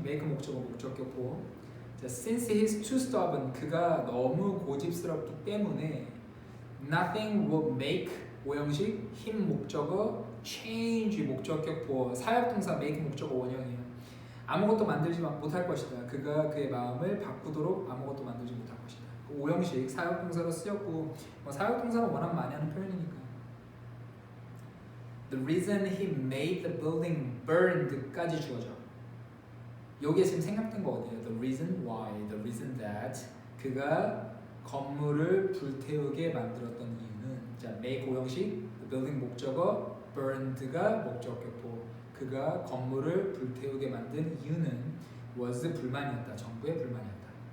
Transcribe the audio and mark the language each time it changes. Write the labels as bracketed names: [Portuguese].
[Korean] make 목적어, 목적격 보어. 자, [English] since he is too stubborn, [Korean] 그가 너무 고집스럽기 때문에 [English] nothing will make [Korean] 5형식, him 목적어, change 목적격 보어, 사역동사 make 목적어 원형이에요. 아무것도 만들지 못할 것이다. 그가 그의 마음을 바꾸도록 아무것도 만들지 못할 것이다. 5형식 사역동사로 쓰였고, 뭐 사역동사는 워낙 많이 하는 표현이니까. [English] The reason he made the building burned까지 주어져. [Korean] 요게 지금 생략된 거 어디예요? [English] The reason why, the reason that [Korean] 그가 건물을 불태우게 만들었던 이유는 자, make 오형식, the building 목적어, burned가 목적격보 그가 건물을 불태우게 만든 이유는 was 불만이었다. 정부의 불만이었다.